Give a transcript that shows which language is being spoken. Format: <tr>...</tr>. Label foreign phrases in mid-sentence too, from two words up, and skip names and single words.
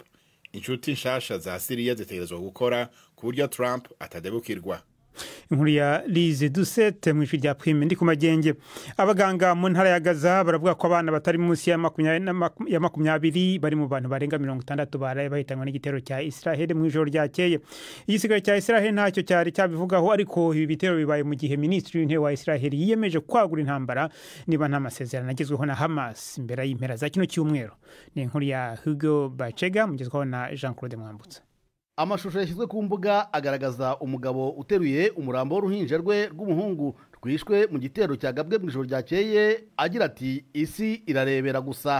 <rn>Inshuti nshasha za Syria zitegerezwa gukora ku buryo Trump atadebukirwa. inkuru ya Lize Dusete mu ijwi rya Prime ndi ku Magenge.</rn> <rw>Abaganga mu ntara ya Gaza baravuga ko abana batari munsi ya 20 bari mu bantu barenga 60 baraye bahitanywe n'igitero cya Israel mu ijoro ryakeye. Igisigara cya Israel ntacyo cyari cyabivugaho, ariko ibi bitero bibaye mu gihe Minisitiri w'Intebe wa Israel yiyemeje kwagura intambara niba nta masezerano agezweho na Hamas imbere y'impera za kino cyumweru. Ni inkuru ya Hugo Bachega mugezweho na Jean-Claude Mwambutsa. Amashusho yashyizwe ku mbuga agaragaza umugabo uteruye umurambo w'uruhinja rwe rw'umuhungu rwishwe mu gitero cyagabwe mu ijoro ryakeye, agira ati isi irarebera gusa.</rw>